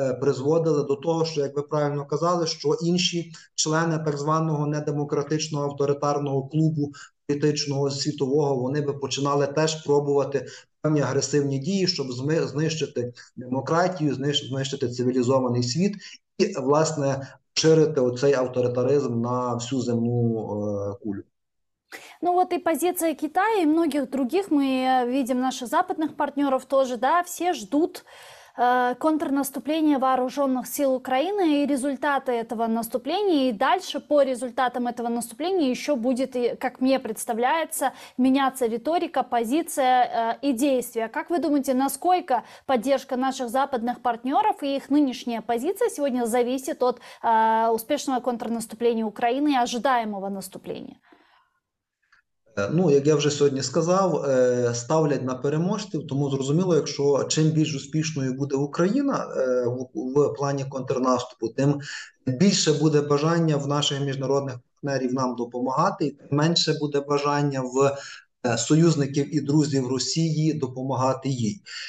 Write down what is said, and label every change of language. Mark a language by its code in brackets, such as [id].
[uk] призводили до того, що, як ви правильно казали, що інші члени так званого недемократичного авторитарного клубу політичного світового, вони би починали теж пробувати певні агресивні дії, щоб знищити демократію, знищити цивілізований світ і, власне, ширити оцей авторитаризм на всю земну кулю. [ru] Ну вот и позиция Китая и многих других, мы видим наших западных партнеров тоже, да, все ждут контрнаступления вооруженных сил Украины и результаты этого наступления. И дальше по результатам этого наступления еще будет, как мне представляется, меняться риторика, позиция и действия. Как вы думаете, насколько поддержка наших западных партнеров и их нынешняя позиция сегодня зависит от успешного контрнаступления Украины и ожидаемого наступления? [uk] Ну, як я вже сьогодні сказав, ставлять на переможців, тому зрозуміло, якщо чим більш успішною буде Україна в плані контрнаступу, тим більше буде бажання в наших міжнародних партнерів нам допомагати, і тим менше буде бажання в союзників і друзів Росії допомагати їй.